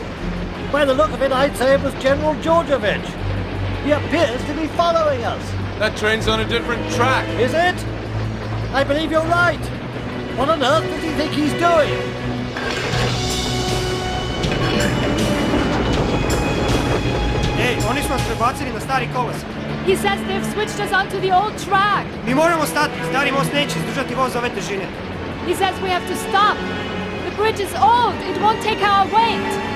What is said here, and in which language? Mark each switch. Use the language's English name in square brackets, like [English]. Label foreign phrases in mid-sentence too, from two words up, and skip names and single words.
[English] By the look of it, I'd say it was General Georgievich. He appears to be following us. That train's on a different track. Is it? I believe you're right. What on earth does he think he's doing? [Serbian] Oni su nas prebacili na stari kolosek. [English] He says they've switched us onto the old track. [Serbian] Mi moramo stati. Stari most neće izdržati voz ove težine. [English] He says we have to stop. The bridge is old. It won't take our weight.